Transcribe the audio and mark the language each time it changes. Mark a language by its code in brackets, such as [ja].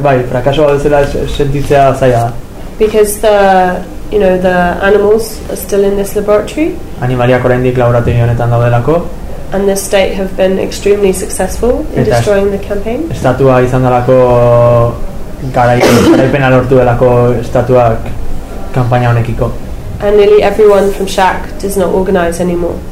[eu] Frakaso bat zela sentitzea zaila. [en] Because the, you know, the animals are still in this laboratory. [eu] Animaliak oraindik laboratorio honetan daudelako. [en] And the state have been extremely successful in destroying the campaign. [eu] Estatua izan delako garaipena lortu delako estatuak kanpaina honekiko. [en] And nearly everyone from SHAC does not organize anymore.